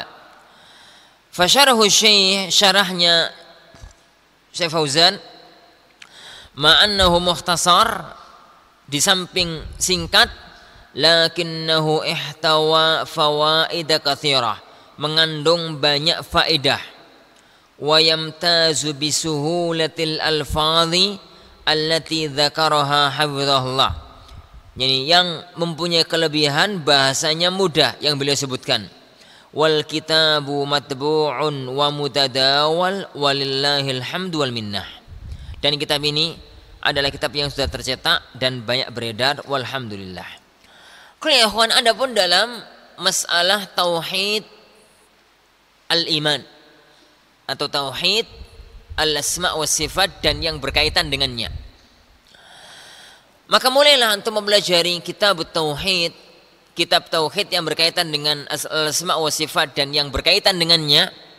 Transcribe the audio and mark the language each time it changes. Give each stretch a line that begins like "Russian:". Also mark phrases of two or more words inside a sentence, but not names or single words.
Arabic: فشرحه الشيخ,
Indonesian: syarahnya Syekh Fauzan,
Arabic: مع أنه مختصر,
Indonesian: di samping singkat,
Arabic: لكنه احتوى فوائد كثيرة,
Indonesian: mengandung banyak faedah.
Arabic: ويمتاز بسهولة الألفاظ التي ذكرها حفظه الله.
Indonesian: Yani yang mempunyai kelebihan bahasanya mudah yang beliau sebutkan.
Arabic: والكتاب مطبوع ومتداول ولله الحمد والمنة.
Indonesian: Dan kitab ini adalah kitab yang sudah tercetak dan banyak beredar, walhamdulillah. Kalau ya ikhwan, adapun dalam masalah tauhid al-iman atau tauhid
Arabic: الأسماء والصفات
Indonesian: dan yang berkaitan dengannya, maka mulailah untuk mempelajari kitab tauhid, kitab tauhid yang berkaitan dengan
Arabic: أسماء وصفات
Indonesian: dan yang berkaitan dengannya.